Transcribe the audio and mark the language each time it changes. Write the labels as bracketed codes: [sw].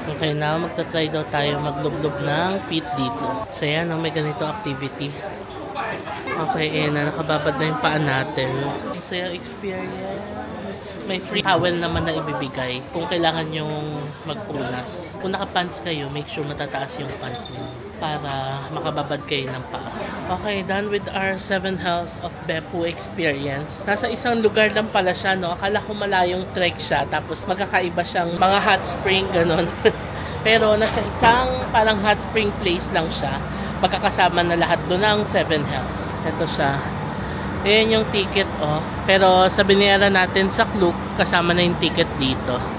[tl] Okay, now magta-try daw tayo maglublob ng feet dito. So yan, may ganito activity. Okay, nakababad na yung paa natin. So yung experience. May free towel naman na ibibigay kung kailangan yung magpunas. Kung naka-pants kayo, [en] make sure [tl] matataas yung pants niyo para makababad kayo ng paa. [en] Okay, done with our 7 Hells of Beppu experience. [tl] Nasa isang lugar lang pala siya, no? Akala ko malayong trek siya, tapos magkakaiba siyang mga hot spring, ganun. Pero nasa isang parang hot spring place lang siya. Magkakasama na lahat doon ang 7 Hells. Ito siya. Ayan yung ticket, oh. Pero sa binayaran natin sa Klook, kasama na yung ticket dito.